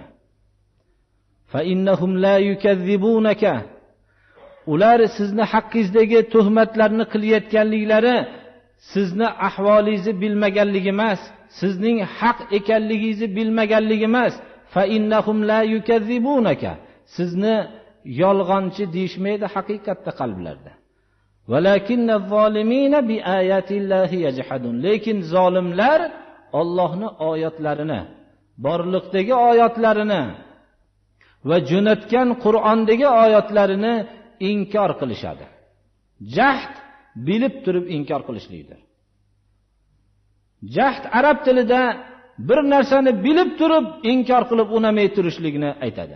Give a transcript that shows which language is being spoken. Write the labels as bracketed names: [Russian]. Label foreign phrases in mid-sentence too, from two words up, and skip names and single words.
[Arabic] فإنهم لا يكذبونك, [Uzbek] ular sizni haqqingizdagi tuhmatlarni qilayotganliklari sizni ahvolingizni bilmaganligi emas, sizning haq ekanligingizni bilmaganligi emas. [Arabic] فإنهم لا يكذبونك, [Uzbek] sizni yolg'onchi deyishmaydi haqiqatda qalblarda. [Arabic] ولكن الظالمين بآيات الله يجحدون. [Uzbek] Lekin zolimlar Allohning oyatlarini, borliqdagi oyatlarini va jo'natgan Qur'ondagi oyatlarini inkor qilishadi. Jahd bilib turib inkor qilishlikdir. Jahd arab tilida bir narsani bilib turib inkor qilib unamay turishligini aytadi.